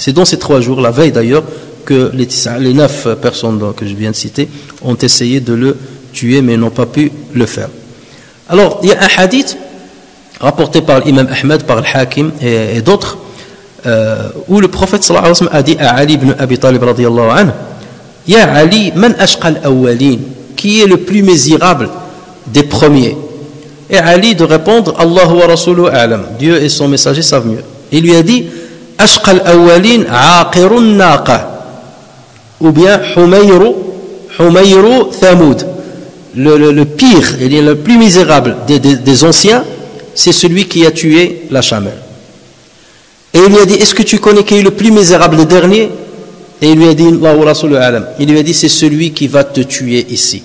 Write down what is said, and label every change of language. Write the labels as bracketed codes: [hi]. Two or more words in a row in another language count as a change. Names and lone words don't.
[fr] C'est dans ces 3 jours, la veille d'ailleurs, que les 9 personnes que je viens de citer ont essayé de le tuer, mais n'ont pas pu le faire. Alors, il y a un hadith rapporté par l'imam Ahmed, par le Hakim et d'autres, où le prophète [ar] صلى الله عليه وسلم [fr] a dit à Ali ibn Abi Talib [ar] رضي الله عنه, يا علي، من أشقى الأولين, [fr] qui est le plus misérable des premiers? Et Ali de répondre, [ar] الله ورسوله أعلم, [fr] Dieu et son messager savent mieux. Il lui a dit, [ar] أشقى الأولين عاقر الناقة, [fr] ou bien Humayru Thamoud. Le pire, et le plus misérable des anciens, c'est celui qui a tué la chamelle. Et il lui a dit, est-ce que tu connais qui est le plus misérable des derniers? Et il lui a dit, il lui a dit, c'est celui qui va te tuer ici.